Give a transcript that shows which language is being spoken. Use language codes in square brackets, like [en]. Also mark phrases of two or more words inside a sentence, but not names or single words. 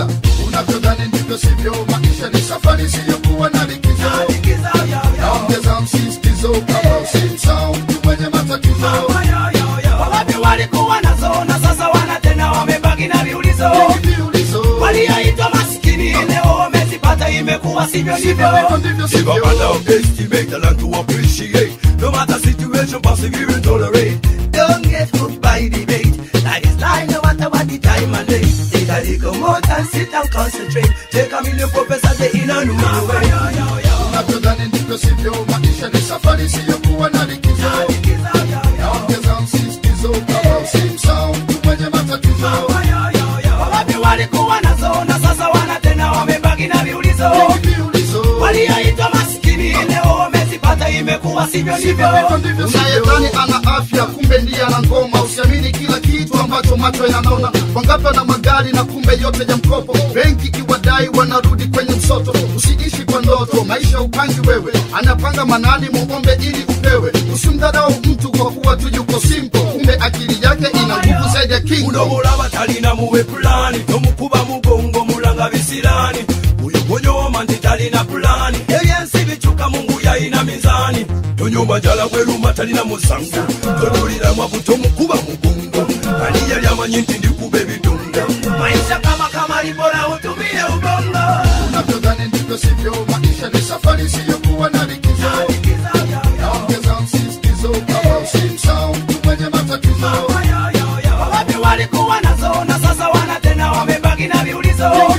[sw] Unavyodhani ndivyo sivyo, maisha ni safari siyokuwa na likizo. Naongeza msisitizo kama usimsahau mtu mwenye matatizo. Wawapi walikuwa nazo na sasa wana tena wamebaki na viulizo. Walioitwa maskini leo wamezipata, imekuwa sivyo ndivyo. [en] Give up and underestimate the land to appreciate. No matter situation, persevere and tolerate. Don't get hooked by debate. Life is life, no matter what the time and day. Take a little more and sit and concentrate. Take a million professors, they in a new way. [sw] Unavyodhani ndivyo sivyo, maisha ni safari siyokuwa na likizo. Naongeza msisitizo kama usimsahau mtu mwenye matatizo. Wawapi walikuwa nazo na sasa wana tena wamebaki na viulizo. Walioitwa maskini leo wamezipata, imekuwa sivyo ndivyo. Unayedhani ana afya kumbe ndiye ana ngoma. Usiamini kila kitu ambacho macho yanaona. Wangapi na magari na kumbe yote ya mkopo. Benki kiwadai wanarudi kwenye msoto. Usiishi kwa ndoto, maisha upangi wewe. Anapanga manani muombe ili upewe. Usimdharau mtu kwa kuwa tu yuko simple, kumbe akili yake ina nguvu zaidi ya king. [lg] Unobola batalina muwe plani, nomukuba mugongo mulanga bisirani. Uyo gonyo mandi talina plani, ebyensi bichuka Mungu yaina mizani. Tonyumba jala kweluma talina musango, tolulira mwabuto mukuba mugongo. Ani yali amanyi nti ndikube bidongo. [sw] Maisha kama libora utumie ubongo. Unavyodhani ndivyo sivyo, maisha ni safari siyokuwa na likizo. Naongeza msisitizo kama usimsahau mtu mwenye matatizo. Wawapi walikuwa nazo na sasa wana tena wamebaki na viulizo.